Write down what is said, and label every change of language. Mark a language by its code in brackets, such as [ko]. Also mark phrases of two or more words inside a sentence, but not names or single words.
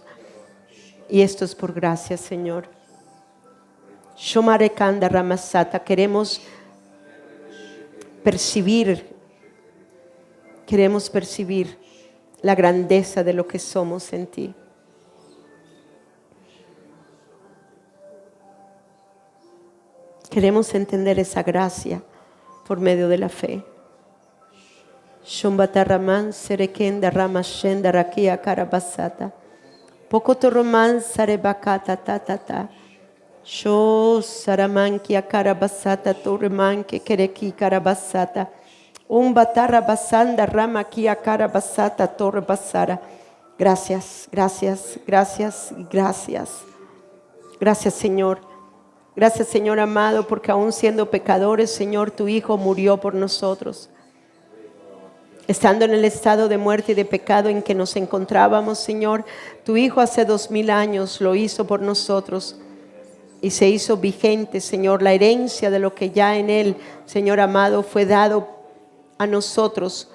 [es] Y esto es por gracia, Señor. Shomarekanda Ramasata, queremos percibir la grandeza de lo que somos en ti. Queremos entender esa gracia por medio de la fe. Shombataraman serekenda ramashenda rakia karabasata. Pokotoroman sarebakata tatata. Sho saramankia karabasata torremanke kereki karabasata. Umbatarabasanda ramakia karabasata torrebasara. Gracias, gracias, gracias, gracias. Gracias, Señor. Gracias, Señor amado, porque aún siendo pecadores, Señor, tu Hijo murió por nosotros. Estando en el estado de muerte y de pecado en que nos encontrábamos, Señor, tu Hijo hace 2000 años lo hizo por nosotros y se hizo vigente, Señor, la herencia de lo que ya en Él, Señor amado, fue dado a nosotros.